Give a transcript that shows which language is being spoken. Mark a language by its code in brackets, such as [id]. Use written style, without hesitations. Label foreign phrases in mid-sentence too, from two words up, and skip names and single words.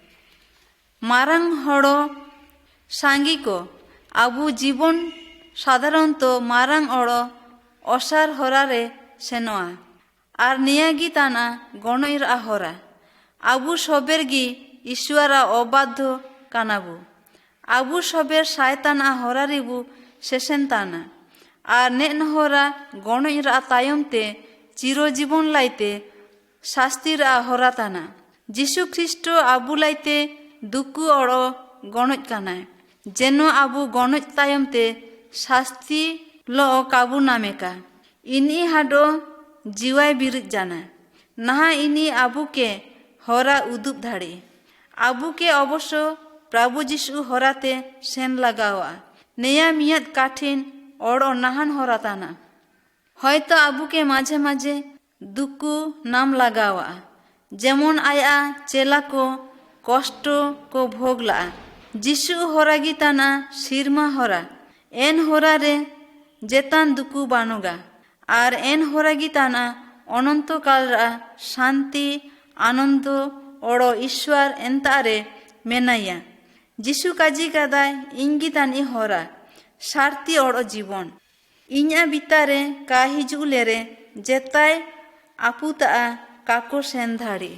[unr] मारंग हड़ो सांगी को आबू जीवन साधारणत मारंग अड़ो असार होरा रे सेनोआ। आर नियागी ताना गणईर आ होरा। आबू सबेरगी ईश्वरा अबाध्य कानाबू। आबू सबेर शयतान आ होरा रिबू शेषेन ताना। आर नेन होरा गणईर आ तायमते चिरजीवन लाइते शास्तिर आ होरा ताना। जिसु ख्रिस्ट आबू लाइते दुकु अड़ो गणज कानाय। जेनो आबू गणज तायमते शास्ति लो काबू नामेका। इनी हाडो जीवाय बिरुज जाना। नहा इनी आबू के होरा उदुप धाड़ी। आबू के अवश्य प्रभु जिसु होराते सेन लगावा। नेया मियाद काठिन और नाहन होरा ताना। हयतो आबू के माझे माझे दुकु नाम लगावा। जेमन आया चेला को कष्ट को भोगला। जिसु होरागी ताना सिरमा होरा। एन होरा रे जेतान दुकु बानुगा। आर एन होरागी ताना अनंत काल रा शांति आनंद और ईश्वर एंतारे मेनाया। जिसु काजी कादाय इंगी तानी होरा शार्ति और जीवन। इन्या बितारे का हिजुले रे जेताय आपुता काको सेन धाड़ी।